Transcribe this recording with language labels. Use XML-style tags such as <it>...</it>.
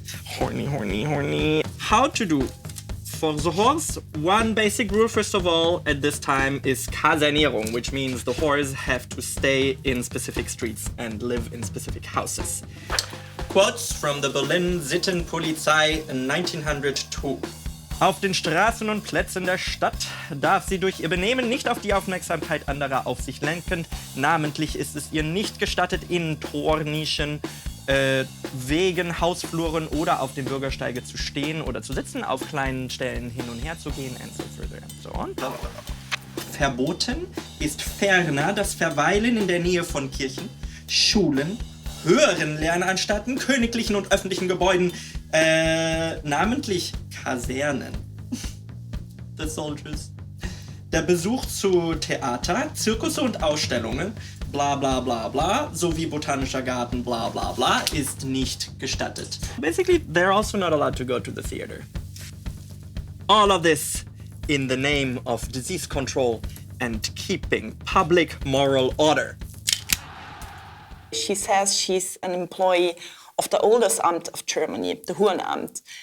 <en>Horny, horny, horny. How to do? For the whores, one basic rule, first of all, at this time is Kasernierung, which means the whores have to stay in specific streets and live in specific houses. Quotes from the Berlin Sittenpolizei in 1902.</en> <de>Auf den Straßen und Plätzen der Stadt darf sie durch ihr Benehmen nicht auf die Aufmerksamkeit anderer auf sich lenken. Namentlich ist es ihr nicht gestattet, in Tornischen, Wegen, Hausfluren oder auf dem Bürgersteige zu stehen oder zu sitzen, auf kleinen Stellen hin und her zu gehen</de> <en>and so further and so on.</en> <de>Verboten ist ferner das Verweilen in der Nähe von Kirchen, Schulen, höheren Lernanstalten, königlichen und öffentlichen Gebäuden, namentlich Kasernen.</de> <en>The Soldiers.</en> <de>Der Besuch zu Theater, Zirkusse und Ausstellungen, bla bla bla bla, sowie botanischer Garten, bla bla bla, ist nicht gestattet.</de> <en>Basically, they're also not allowed to go to the theater. All of this in the name of disease control and keeping public moral order. She says she's an employee of the oldest Amt of Germany, the Hurenamt.</en>